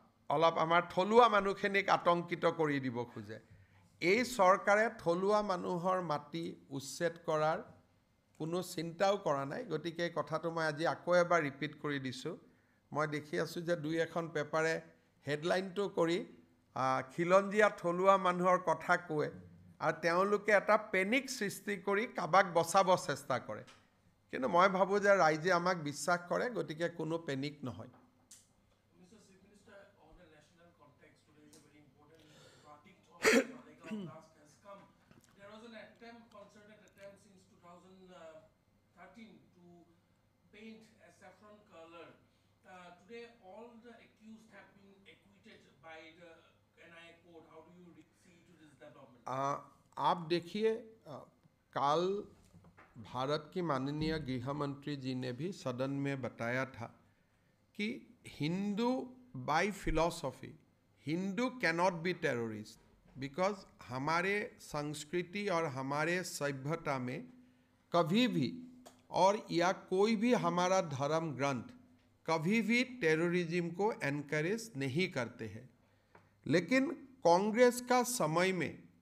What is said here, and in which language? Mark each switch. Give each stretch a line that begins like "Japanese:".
Assamese: অলপ আমাৰ থলুৱা মানুহখিনিক আতংকিত কৰি দিব খোজে এই চৰকাৰে থলুৱা মানুহৰ মাটি উচ্ছেদ কৰাৰ কোনো চিন্তাও কৰা নাই গতিকে এই কথাটো মই আজি আকৌ এবাৰ ৰিপিট কৰি দিছোঁ মই দেখি আছোঁ যে 2-এখন পেপাৰে হেডলাইনটো কৰি খিলঞ্জীয়া থলুৱা মানুহৰ কথা কয় আৰু তেওঁলোকে এটা পেনিক সৃষ্টি কৰি কাবাক বচাব চেষ্টা কৰে কিন্তু মই ভাবোঁ যে ৰাইজে আমাক বিশ্বাস কৰে গতিকে কোনো পেনিক নহয়
English: Mr. Chief Minister, on a national context, today is a very important verdict of the Malegaon blast has come. There was an attempt, concerted attempt since 2013 to paint a saffron color. Today, all the accused have been acquitted by the NIA court. How do you see to this development?
Hindi: आप देखिए कल भारत की माननीय गृह मंत्री जी ने भी सदन में बताया था कि
English: Hindu by philosophy Hindu cannot be terrorist because
Hindi: हमारे संस्कृति और हमारे सभ्यता में कभी भी और या कोई भी हमारा धर्म ग्रंथ कभी भी टेररिज्म को एनकरेज नहीं करते हैं लेकिन कांग्रेस का समय में